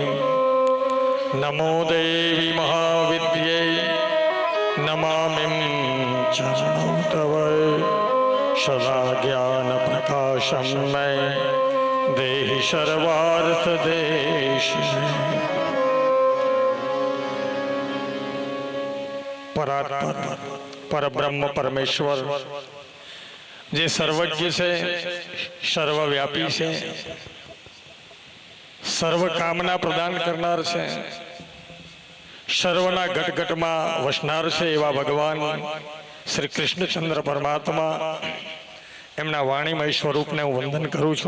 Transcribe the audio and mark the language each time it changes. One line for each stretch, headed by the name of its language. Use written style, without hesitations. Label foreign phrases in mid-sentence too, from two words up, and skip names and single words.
Sanskrit: नमो देवी महाविद्ये नमामि चरणौ तव सदा ज्ञान प्रकाशं मे देहि सर्वार्थ देश. परात्पर परब्रह्म परमेश्वर
Gujarati: જે સર્વજ્ઞ છે, સર્વવ્યાપી છે, સર્વ કામના પ્રદાન કરનાર છે, સર્વના ઘટઘટમાં વસનાર છે એવા ભગવાન શ્રી કૃષ્ણચંદ્ર પરમાત્મા એમના વાણીમય સ્વરૂપને હું વંદન કરું છું.